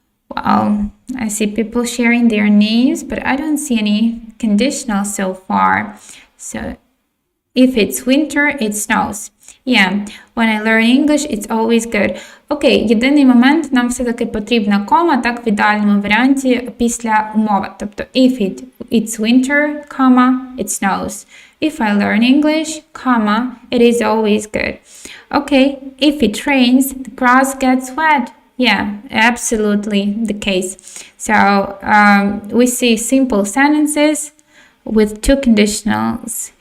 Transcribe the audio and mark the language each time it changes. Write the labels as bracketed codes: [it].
[en] Wow, I see people sharing their names, but I don't see any conditional so far. So, if it's winter, it snows. Yeah, when I learn English, it's always good. [uk] Окей, єдиний момент, нам все-таки потрібна кома, так, в ідеальному варіанті після умови. [en] Тобто, if it's winter, comma, it snows. If I learn English, comma, it is always good. Okay, if it rains, the grass gets wet. Yeah, absolutely the case. So, we see simple sentences with two conditionals.